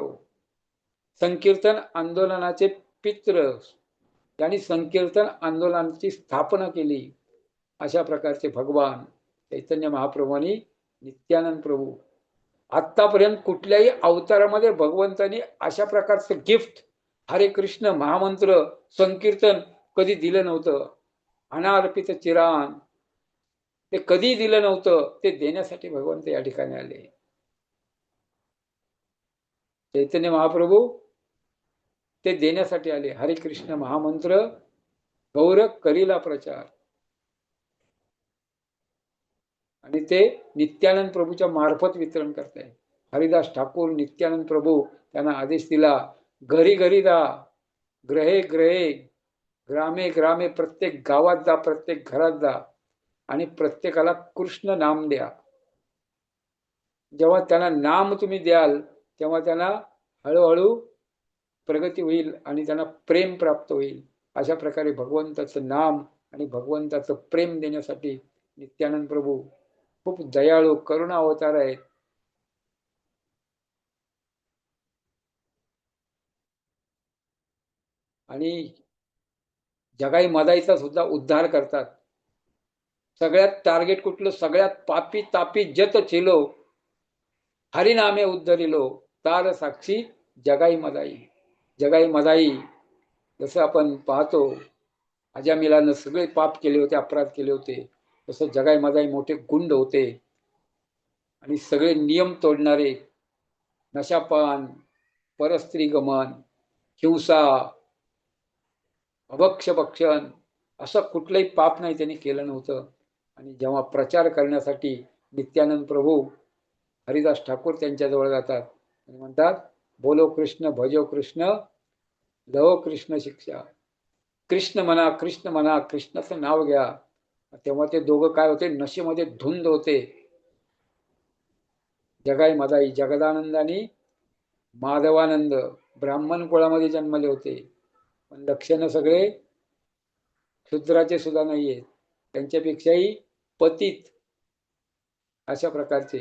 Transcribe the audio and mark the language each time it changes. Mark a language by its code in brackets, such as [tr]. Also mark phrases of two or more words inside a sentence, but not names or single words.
[mr] संकीर्तन आंदोलनाचे पित्र. त्यांनी संकीर्तन आंदोलनाची स्थापना केली. अशा प्रकारचे भगवान चैतन्य महाप्रभूंनी नित्यानंद प्रभू. आतापर्यंत कुठल्याही अवतारामध्ये भगवंतांनी अशा प्रकारचं गिफ्ट हरे कृष्ण महामंत्र संकीर्तन कधी दिलं नव्हतं. [sa] अनार्पित चिरान [mr] ते कधी दिलं नव्हतं. ते देण्यासाठी भगवंत या ठिकाणी आले. चैतन्य महाप्रभू ते देण्यासाठी आले. [bn] হরে কৃষ্ণ মহামন্ত্র গৌর করিলা প্রচার. [mr] आणि ते नित्यानंद प्रभूच्या मार्फत वितरण करताय. हरिदास ठाकूर नित्यानंद प्रभू त्यांना आदेश दिला, घरी घरी जा, [sa] ग्रहे ग्रहे, ग्रामे ग्रामे, [mr] प्रत्येक गावात जा, प्रत्येक घरात जा आणि प्रत्येकाला कृष्ण नाम द्या. जेव्हा त्यांना नाम तुम्ही द्याल तेव्हा त्यांना हळूहळू प्रगती होईल आणि त्यांना प्रेम प्राप्त होईल. अशा प्रकारे भगवंताचं नाम आणि भगवंताचं प्रेम देण्यासाठी नित्यानंद प्रभू खूप दयाळू करुणा अवतार आहेत. आणि जगाई मदाईचा सुद्धा उद्धार करतात. सगळ्यात टार्गेट कुठलं? [bn] सगळ्यात পাপী তাপী যত ছিল, হরিনামে উদ্ধারিল, তার সাক্ষী জগাই মাধাই. [mr] जगाई मदाई जसं आपण पाहतो अजामिलानं सगळे पाप केले होते, अपराध केले होते, तसं जगाई मदाई मोठे गुंड होते आणि सगळे नियम तोडणारे, नशापान, परस्त्री गमन, हिंसा, अभक्ष भक्षण असं कुठलंही पाप नाही त्यांनी केलं नव्हतं. आणि जेव्हा प्रचार करण्यासाठी नित्यानंद प्रभू हरिदास ठाकूर त्यांच्याजवळ जातात आणि म्हणतात, [bn] বোলো কৃষ্ণ ভজো কৃষ্ণ লহ কৃষ্ণ শিক্ষা. [mr] कृष्ण म्हणा, कृष्ण म्हणा, कृष्णाचं नाव घ्या. तेव्हा ते दोघं काय होते? नशेमध्ये धुंद होते. जगाई मदाई, जगदानंद आणि माधवानंद ब्राह्मण कुळामध्ये जन्मले होते, पण लक्षणं सगळे शूद्राचे सुद्धा नाहीये, त्यांच्यापेक्षाही पतित अशा प्रकारचे.